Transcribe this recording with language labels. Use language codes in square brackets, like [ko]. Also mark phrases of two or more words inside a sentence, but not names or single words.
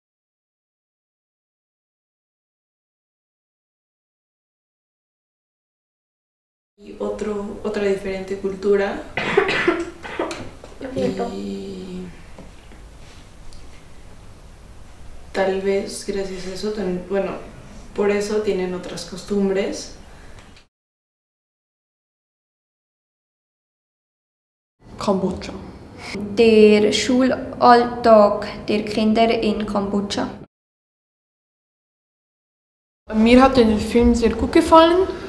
[es] Y otra diferente cultura. Y tal vez gracias a eso, bueno, por eso tienen otras costumbres. [de] Kambodscha. Der Schulalltag der Kinder in Kambodscha. Mir hat der Film sehr gut gefallen.